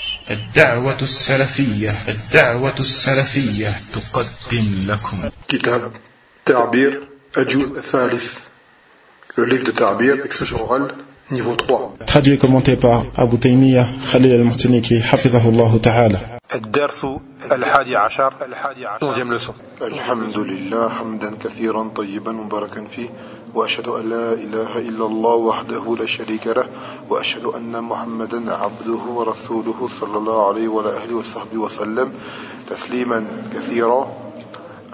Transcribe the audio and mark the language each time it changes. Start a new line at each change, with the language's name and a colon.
Arabic: الدعوة السلفية، الدعوة السلفية تقدم لكم كتاب تعبير الجزء الثالث.
French: Le livre de تعبير expression orale niveau 3. Traduit et commenté par Abu Taymiyyah Khalil al-Martiniki
Arabic: حفظه الله تعالى. الدرس الحادي عشر 11 leçon. الحمد لله حمدا كثيرا طيبا مباركا فيه وأشهد أن لا إله إلا الله وحده لا شريك له وأشهد أن محمدا عبده ورسوله صلى الله عليه وعلى أهله وصحبه وسلم تسليما كثيرا.